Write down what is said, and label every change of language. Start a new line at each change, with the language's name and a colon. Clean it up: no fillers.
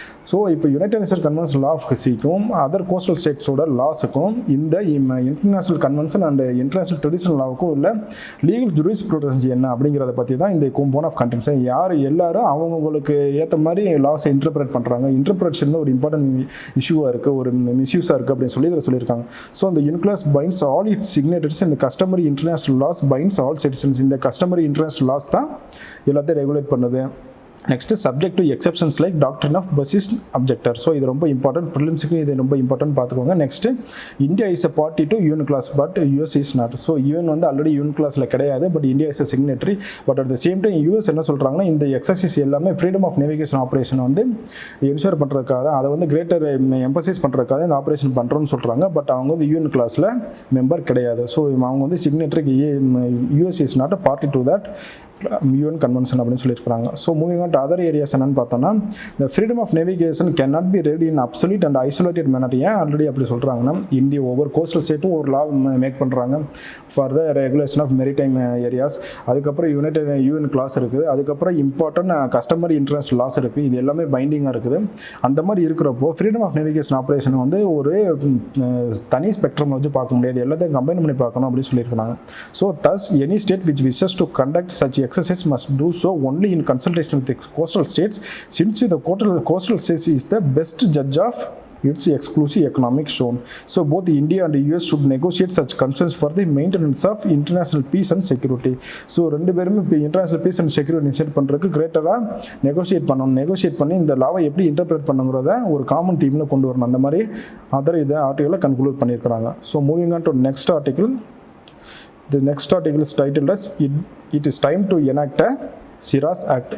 Tamil: So இப்போ United nation convention law of சிக்கும் other coastal ஸ்டேட்ஸோட லாஸுக்கும் இந்த international convention and international traditional லாவுக்கும் உள்ள legal jurisprudence என்ன அப்படிங்கிறத பற்றி தான் இந்த போன் ஆஃப் கன்டென்ஷன். யார் எல்லாரும் அவங்களுக்கு ஏற்ற மாதிரி லாஸை இன்டர்பிரேட் பண்ணுறாங்க. இன்டர்பிரேஷன் ஒரு இம்பார்ட்டன்ட் இஷ்யூவாக இருக்குது, ஒரு மிஸ்யூஸாக இருக்குது அப்படின்னு சொல்லி இதில் சொல்லியிருக்காங்க.
English: So அந்த UNCLOS binds all its signatories and the customary international laws binds all citizens.
Tamil: இந்த customary international laws தான் எல்லாத்தையும் ரெகுலேட் பண்ணுது.
English: Next subject to exceptions like doctrine of persistent objector.
Tamil: ஸோ இது ரொம்ப இம்பார்ட்டன்ட், ப்ரிலிம்ஸுக்கு இது ரொம்ப இம்பார்ட்டன்ட் பார்த்துக்கோங்க. Next
English: India is a party to UNCLOS but US is not.
Tamil: So UN வந்து ஆல்ரெடி யூஎன் கிளாஸில் கிடையாது, but India is a signatory. But at the same time US என்ன சொல்கிறாங்கன்னா இந்த எக்ஸசைஸ் எல்லாமே ஃப்ரீடம் ஆஃப் நேவிகேஷன் ஆப்ரேஷன் வந்து ensure பண்ணுறதுக்காக அதை வந்து கிரேட்டர் எம்பசைஸ் பண்ணுறதுக்காக இந்த ஆப்ரேஷன் பண்ணுறோன்னு சொல்கிறாங்க. பட் அவங்க வந்து யூஎன் கிளாஸில் மெம்பர் கிடையாது. ஸோ அவங்க வந்து சிக்னேட்டரிக்கு
English: US is not a party to that UN convention
Tamil: அப்படின்னு சொல்லியிருக்காங்க.
English: so moving on to other areas
Tamil: என்னன்னு பார்த்தோன்னா
English: இந்த freedom of navigation can not be ready in absolute and isolated manner.
Tamil: ஏன் ஆல்ரெடி அப்படி சொல்கிறாங்கன்னா இந்தியா ஒவ்வொரு கோஸ்டல் ஸ்டேட்டும் ஒரு லா மேக் பண்ணுறாங்க for the regulation of maritime areas. அதுக்கப்புறம் யூஎன் கிளாஸ் இருக்குது. அதுக்கப்புறம் இம்பார்ட்டன்ட் கஸ்டமர் இன்டர்நேஷனல் லாஸ் இருக்குது. இது எல்லாமே பைண்டிங்காக இருக்குது. அந்த மாதிரி இருக்கிறப்போ ஃப்ரீடம் ஆஃப் நேவிகேஷன் ஆப்ரேஷன் வந்து ஒரு தனி ஸ்பெக்ட்ரம் வச்சு பார்க்க முடியாது, எல்லாத்தையும் கம்பைன் பண்ணி பார்க்கணும் அப்படின்னு சொல்லியிருக்காங்க.
English: So thus any state which wishes to conduct such exercise must do so only in consultation with the coastal states, since the coastal states is the best judge of its exclusive economic zone. So both India and US should negotiate such concerns for the maintenance of international peace and security.
Tamil: So ரெண்டு பேரும் இப்போ international peace and security insure பண்ணுறதுக்கு கிரேட்டராக negotiate பண்ணி இந்த லாவை எப்படி interpret பண்ணுங்கிறத ஒரு common தீமில் கொண்டு வரணும். அந்த மாதிரி அதர் இதை ஆர்டிக்கலை கன்க்ளூட் பண்ணியிருக்கிறாங்க.
English: So moving on to next article. The next article is titled as it is time to enact a Shiraz Act.